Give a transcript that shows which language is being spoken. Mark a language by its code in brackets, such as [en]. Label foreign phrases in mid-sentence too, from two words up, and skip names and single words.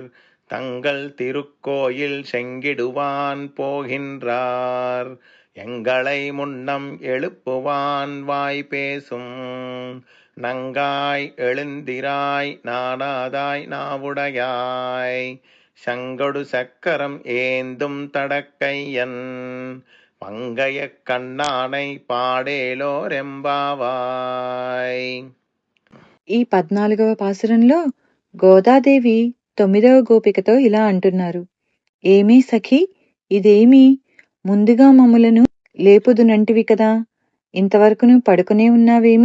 [ta] தங்கள் திருக்கோயில் செங்கிடுவான் போகின்றார் எங்களை முன்னம் எழுப்புவான் வாய் பேசும் நங்காய் எழுந்திராய் நாடாதாய் நாவுடையாய் சங்கொடு சக்கரம் ஏந்தும் தடக்கையன் பங்கைய கண்ணானை పాడేలోరెంబావాయ్. [te] ఈ 14వ పాసురంలో గోదాదేవి 9వ గోపికతో ఇలా అంటున్నారు. ఏమీ సఖి, ఇదేమి ముందుగా మమ్ములను లేపుదునంటివి కదా, ఇంతవరకును పడుకునే ఉన్నావేమి?